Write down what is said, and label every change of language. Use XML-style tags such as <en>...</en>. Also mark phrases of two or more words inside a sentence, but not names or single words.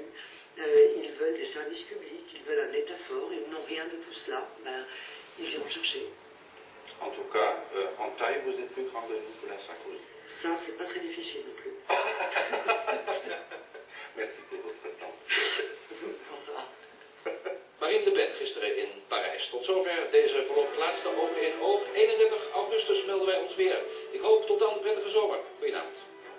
<fr>Ils veulent des services publics, ils veulent un État fort, ils n'ont rien de tout cela. Ben, ils iront chercher. En tout cas, en taille, vous êtes plus grand que Nicolas Sarkozy. Ça, c'est pas très difficile non plus. Merci pour votre temps. Bonsoir.</fr> <nl>Marine Le Pen gisteren in Parijs. Tot zover deze voorlopig laatste Oog in Oog. 31 augustus melden wij ons weer. Ik hoop tot dan prettige zomer. Goedenavond.</nl>